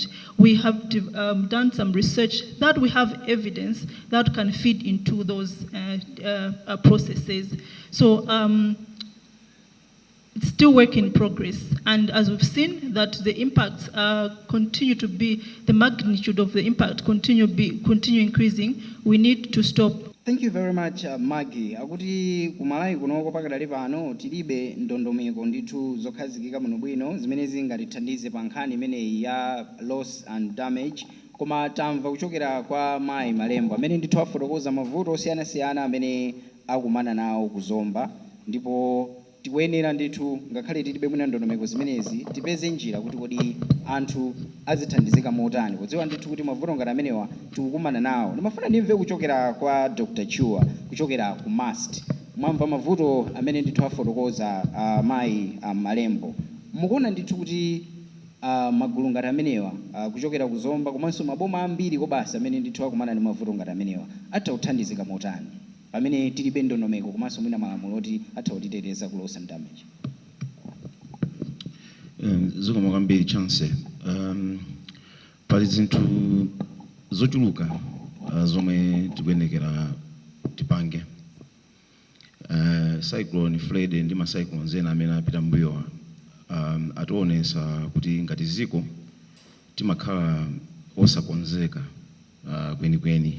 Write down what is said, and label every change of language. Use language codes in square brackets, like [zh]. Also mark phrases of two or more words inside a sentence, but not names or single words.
[en] We have done some research that we have evidence that can feed into those processes. So it's still work in progress. And as we've seen that the impacts continue to be, the magnitude of the impact continue increasing, we need to stop. Thank you very much, Maggie. [ny] Akuti kumalawi kunoko pakadali pano tilibe ndondomeko ndithu zokhazikika muno bwino zimene zingatithandize pa nkhani imeneyi ya [en] loss and damage, [ny] koma tamva kuchokera kwa mayi Malembo amene ndithu afotokoza mavuto osiyanasiyana amene akumana nawo kuzomba, ndipo tikuyenera ndithu ngakhale tilibe mwina ndondomeko zimenezi tipeze njira kuti kodi anthu azithandizika motani kudziwa ndithu kuti mavuto ngati amenewa tikukumana nawo. Ndimafuna ndimve kuchokera kwa Dr. Chua kuchokera ku MAST. Mwamva mavuto amene ndithu afotokoza mayi Malembo. Mukuona ndithu kuti magulu ngati amenewa kuchokera kuzomba komanso maboma ambiri kobasi amene ndithu akumana ndi mavuto ngati amenewa atha kuthandizika motani pamene tilibe ndondomeko komanso mwina malamulo oti atha kutiteteza ku [en] loss and damage? [ny] Zikomo kwambiri chance. Pali zinthu zochuluka zomwe tikuyenekera tipange. Cyclone Fred ndi ma cyclones ena amene apita mbuyowa ationesa kuti ngati ziko timakhala osakonzeka kwenikweni.